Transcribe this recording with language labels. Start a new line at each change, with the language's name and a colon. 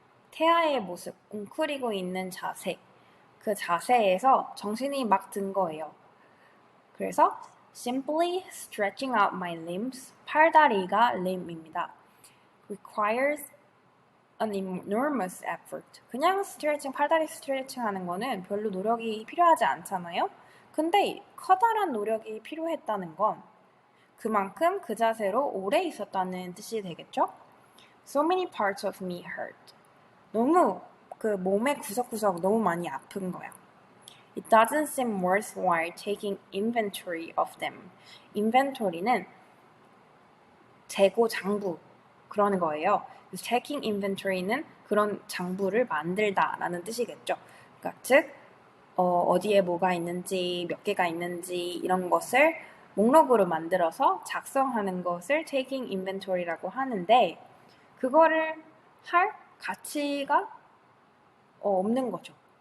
Korean: 태아의 모습, 웅크리고 있는 자세, 그 자세에서 정신이 막 든 거예요. 그래서
English: simply stretching out my limbs,
Korean: 팔다리가 limb입니다.
English: requires an enormous effort.
Korean: 그냥 팔다리 스트레칭 하는 거는 별로 노력이 필요하지 않잖아요? 근데 커다란 노력이 필요했다는 건 그만큼 그 자세로 오래 있었다는 뜻이 되겠죠?
English: So many parts of me hurt.
Korean: 너무 그 몸의 구석구석 너무 많이 아픈 거야.
English: It doesn't seem worthwhile taking inventory of them.
Korean: inventory는 재고 장부 그러는 거예요. taking inventory는 그런 장부를 만들다라는 뜻이겠죠. 그러니까 즉 어디에 뭐가 있는지 몇 개가 있는지 이런 것을 목록으로 만들어서 작성하는 것을 taking inventory라고 하는데 그거를 할 가치가 없는 거죠.